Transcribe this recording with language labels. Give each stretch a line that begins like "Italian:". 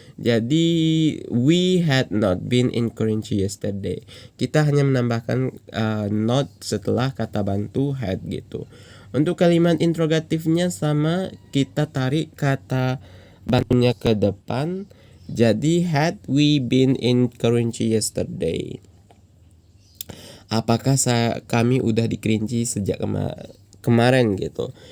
English: Jadi we had not been in Kerinci yesterday.
Indonesian: Kita hanya menambahkan not setelah kata bantu had gitu. Untuk kalimat interrogatifnya sama, kita tarik kata bantunya ke depan.
English: Jadi had we been in Kerinci yesterday?
Indonesian: Apakah kami udah di Kerinci sejak kemarin gitu.